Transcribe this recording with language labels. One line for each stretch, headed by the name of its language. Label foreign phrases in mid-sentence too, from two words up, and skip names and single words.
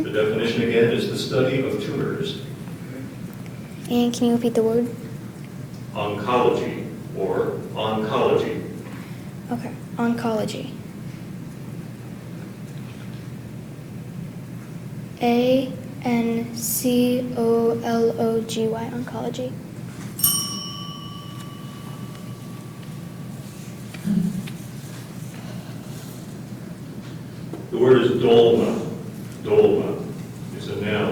English: The definition again is the study of tumors. And can you repeat the word? Oncology or oncology. Okay. Oncology. A-N-C-O-L-O-G-Y. Oncology. The word is dolma. Dolma. It's a noun.